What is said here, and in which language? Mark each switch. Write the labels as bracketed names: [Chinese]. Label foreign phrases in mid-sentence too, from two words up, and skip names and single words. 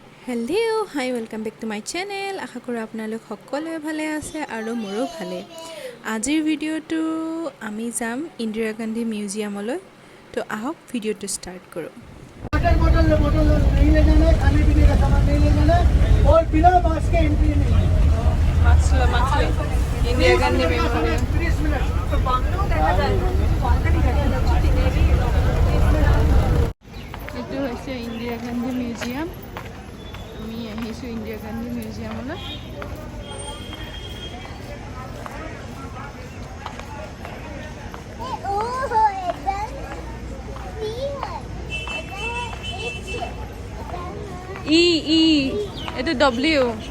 [English] hello hi welcome back to my channel. [Assamese] আশা কৰোঁ আপোনালোক সকলোৱে ভালে আছে আৰু মোৰো ভালে। আজিৰ ভিডিঅ'টো আমি যাম ইন্দিৰা গান্ধী মিউজিয়ামলৈ। তো আহক ভিডিঅ'টো ষ্টাৰ্ট কৰোঁ। [Hindi] बोतल नहीं ले जाना है, खाने पीने का सामान नहीं ले जाना है और बिना मास्क के एंट्री नहीं है। ইন্দিৰা গান্ধী মেম'ৰিয়েল। 30 मिनट [Assamese] এইটো হৈছে ইন্দিৰা গান্ধী মিউজিয়াম। আমি আহিছোঁ ইন্দিৰা গান্ধী মিউজিয়ামলৈ। ই এইটো ডব্লিউ।